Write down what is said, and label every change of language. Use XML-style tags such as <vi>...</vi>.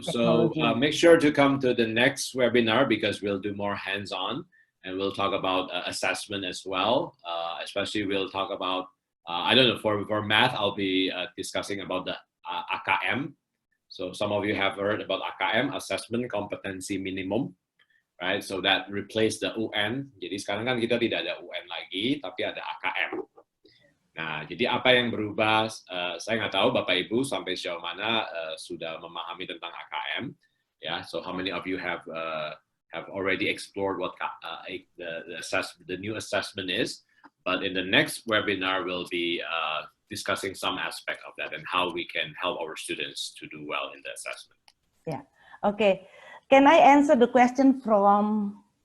<en>so make sure to come to the next webinar, because we'll do more hands-on, and we'll talk about assessment as well. Especially we'll talk about I don't know, for math I'll be discussing about the AKM. So some of you have heard about AKM, Assessment Competency Minimum. Right, so that replace the UN.</en> <id>Jadi sekarang kan kita tidak ada UN lagi, tapi ada AKM. Nah, jadi apa yang berubah? Saya nggak tahu Bapak Ibu sampai sejauh mana sudah memahami tentang AKM.</id> <en>Yeah, so how many of you have already explored what the new assessment is? But in the next webinar, we'll be discussing some aspect of that and how we can help our students to do well in the assessment. Yeah. Okay. Can I answer the question from</en>